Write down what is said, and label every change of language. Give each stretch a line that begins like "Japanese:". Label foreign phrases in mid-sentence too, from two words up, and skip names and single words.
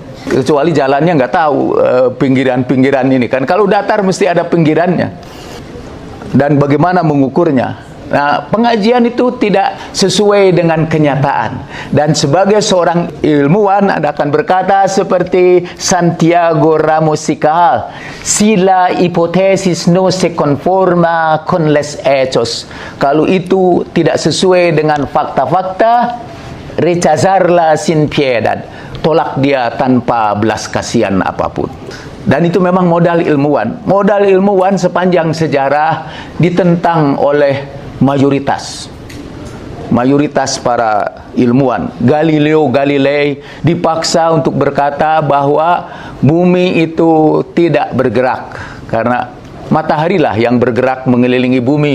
Indonesian: Kecuali jalannya nggak tahu pinggiran-pinggiran ini kan. Kalau datar mesti ada pinggirannya. Dan bagaimana mengukurnya? Nah, pengajian itu tidak sesuai dengan kenyataan. Dan sebagai seorang ilmuwan, Anda akan berkata seperti Santiago Ramos y Cajal,
Spanish: si la hipotesis no se conforma con los hechos.
Indonesian: Kalau itu tidak sesuai dengan fakta-fakta,
Spanish: rechazarla sin piedad.
Indonesian: Tolak dia tanpa belas kasihan apapun. Dan itu memang modal ilmuwan. Modal ilmuwan sepanjang sejarah ditentang oleh mayoritas para ilmuwan. Galileo Galilei dipaksa untuk berkata bahwa bumi itu tidak bergerak karena matahari lah yang bergerak mengelilingi bumi.